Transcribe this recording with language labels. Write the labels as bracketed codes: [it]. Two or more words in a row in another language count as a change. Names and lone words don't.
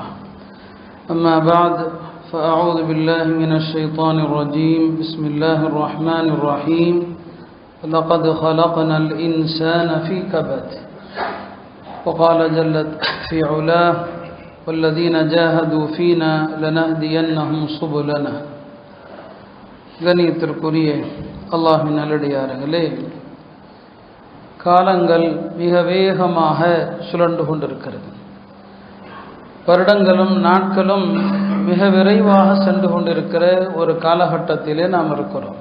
[ar] أما بعد فأعوذ بالله من الشيطان الرجيم. بسم الله الرحمن الرحيم. لقد خلقنا الإنسان في كبد. وقال جل في علاه والذين جاهدوا فينا لنهدينهم سبلنا. [ta] கணியத்திற்குரிய அல்லாஹ்வின் நல்லடியார்களே, காலங்கள் மிக வேகமாக சுழன்று கொண்டிருக்கிறது. வருடங்களும் நாட்களும் மிக விரைவாக சென்று கொண்டிருக்கிற ஒரு காலகட்டத்திலே நாம் இருக்கிறோம்.